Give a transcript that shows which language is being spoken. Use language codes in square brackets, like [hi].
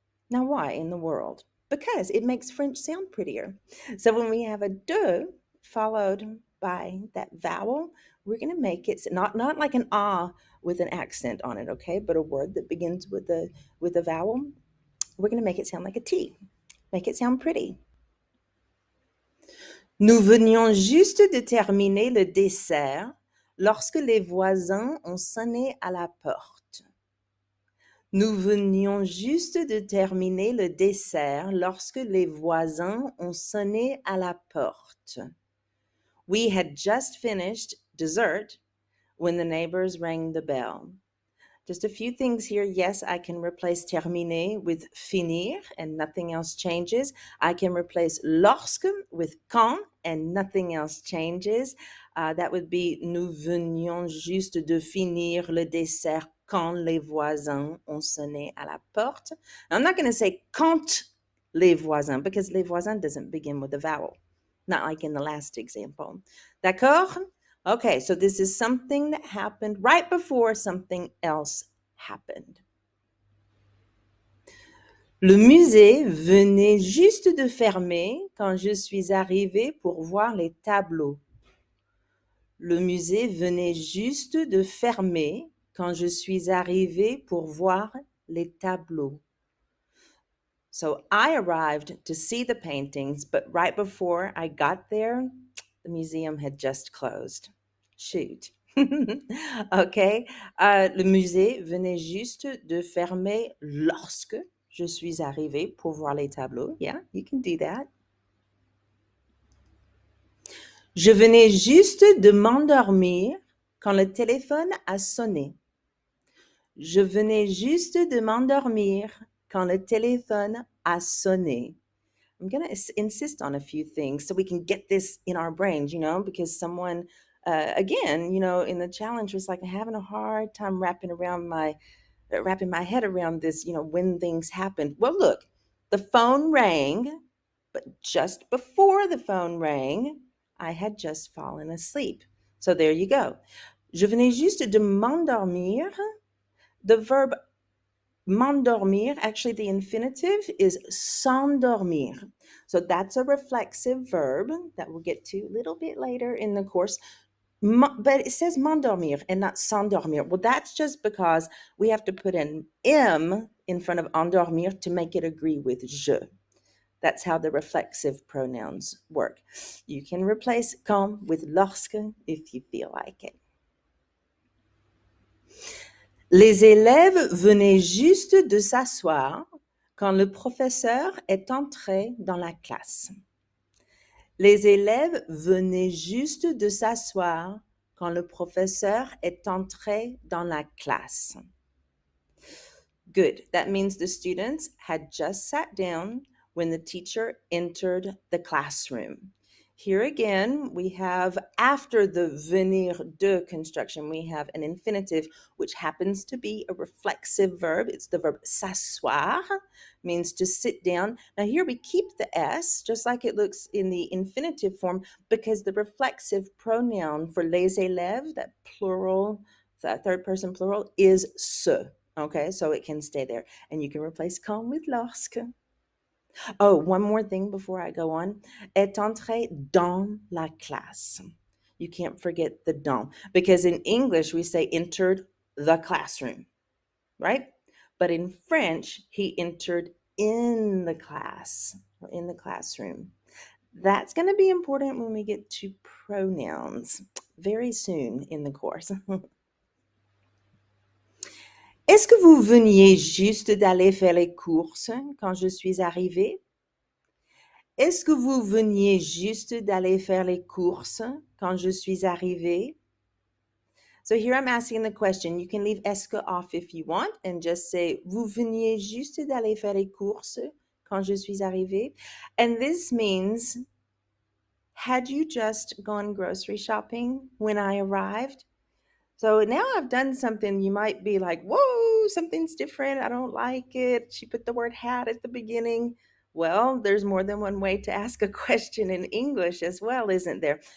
[en] Now why in the world? Because it makes French sound prettier. So when we have a de followed by that vowel, we're going to make it not like an ah with an accent on it, okay? But a word that begins with a vowel. We're going to make it sound like a T. Make it sound pretty. [fr] Nous venions juste de terminer le dessert lorsque les voisins ont sonné à la porte. Nous venions juste de terminer le dessert lorsque les voisins ont sonné à la porte. [en] We had just finished dessert when the neighbors rang the bell. Just a few things here. Yes, I can replace terminer with finir and nothing else changes. I can replace lorsque with quand and nothing else changes. That would be [fr] nous venions juste de finir le dessert quand les voisins ont sonné à la porte. [en] Now, I'm not going to say [fr] quand les voisins [en] because [fr] les voisins [en] doesn't begin with a vowel, not like in the last example. [fr] D'accord? [en] Okay, so this is something that happened right before something else happened. [fr] Le musée venait juste de fermer quand je suis arrivée pour voir les tableaux. Le musée venait juste de fermer quand je suis arrivée pour voir les tableaux. [en] So I arrived to see the paintings, but right before I got there, the museum had just closed. Shoot. Okay. [fr] Le musée venait juste de fermer lorsque je suis arrivée pour voir les tableaux. [en] Yeah, you can do that. [fr] Je venais juste de m'endormir quand le téléphone a sonné. Je venais juste de m'endormir quand le téléphone a sonné. [en] I'm going to insist on a few things so we can get this in our brains, because someone, again, in the challenge was like having a hard time wrapping my head around this, when things happened. Well, look, the phone rang, but just before the phone rang, I had just fallen asleep. So there you go. [fr] Je venais juste de m'endormir. [en] The verb m'endormir, actually the infinitive is s'endormir. So that's a reflexive verb that we'll get to a little bit later in the course. But it says m'endormir and not s'endormir. Well, that's just because we have to put an M in front of endormir to make it agree with je. That's how the reflexive pronouns work. You can replace quand with lorsque if you feel like it. [fr] Les élèves venaient juste de s'asseoir quand le professeur est entré dans la classe. Les élèves venaient juste de s'asseoir quand le professeur est entré dans la classe. [en] Good. That means the students had just sat down when the teacher entered the classroom. Here again, we have after the venir de construction, we have an infinitive, which happens to be a reflexive verb. It's the verb s'asseoir, means to sit down. Now here we keep the S, just like it looks in the infinitive form, because the reflexive pronoun for les élèves, that plural, that third person plural, is se. Okay, so it can stay there. And you can replace quand with lorsque. Oh, one more thing before I go on. [fr] Est entré dans la classe. [en] You can't forget the dans, because in English we say entered the classroom, right? But in French, he entered in the class or in the classroom. That's going to be important when we get to pronouns very soon in the course. [fr] Est-ce que vous veniez juste d'aller faire les courses quand je suis arrivée? Est-ce que vous veniez juste d'aller faire les courses quand je suis arrivée? [en] So here I'm asking the question. You can leave [fr] est-ce que [en] off if you want and just say [fr] vous veniez juste d'aller faire les courses quand je suis arrivée. [en] And this means, had you just gone grocery shopping when I arrived? So now I've done something you might be like, whoa, something's different. I don't like it. She put the word had at the beginning. Well, there's more than one way to ask a question in English as well, isn't there?